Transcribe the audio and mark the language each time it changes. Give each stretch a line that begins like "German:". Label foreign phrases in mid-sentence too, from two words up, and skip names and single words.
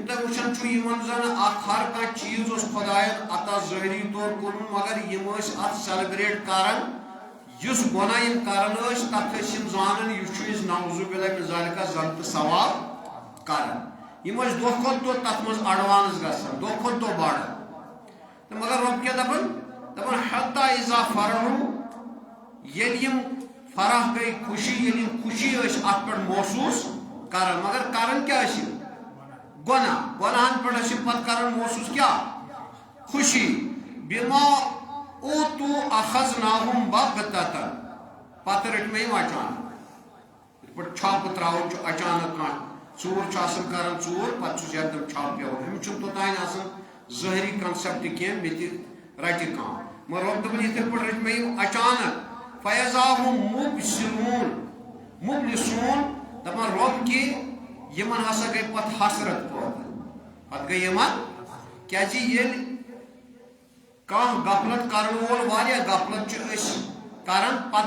Kashmiri: تہ وچھان چھو یمن زن اخ ہر کانٛہہ چیز اوس خداین عطا ظٲہری طور کوٚرمُت مگر یم ٲسۍ اتھ سیلیبریٹ کران یُس گۄناہ یم کران ٲسۍ تتھ ٲسۍ یم زانان یہِ چھُ أسۍ
Arabic: نعوذ باللہ من ذالکہ
Kashmiri: زن تہٕ ثواب کران یم ٲسۍ دۄہ کھۄتہٕ دۄہ تتھ منٛز اڈوانس گژھان دۄہ کھۄتہٕ دۄہ بڑان تہٕ مگر رۄب کیاہ دپان
Arabic: حتی اذا فرحوا
Kashmiri: ییٚلہِ یم فرح گٔے خوشی ییٚلہِ یم خوشی ٲسۍ اتھ پٮ۪ٹھ محسوس کران مگر کران کیاہ ٲسۍ یم گناہن پہ پتہ کران محسوس کیا خوشی
Arabic: بما اوتو اخذناہم بغتتن
Kashmiri: پتہ رٹ میں اچانک پہ چھاپ تراؤن اچانک کھانا ژوٗر چھُ آسان کران ژوٗر پتہٕ چھُس یکدم چھاپ پیوان أمِس چھُنہٕ توٚتانۍ آسان ظٲہری کنسپٹ کینٛہہ مےٚ تہِ رٹہِ کانٛہہ مگر رۄب دپان یِتھٕے پٲٹھۍ رٔٹۍ مےٚ اچانک
Arabic: فیضا ہم
Kashmiri: مبلسون دپان رۄب کہِ یمن ہسا گئی پتہ حسرت پتہ گئی یمن کیازِ ییٚلہِ کانٛہہ غفلت کرن وول واریاہ غفلت چھِ أسۍ کران پتہ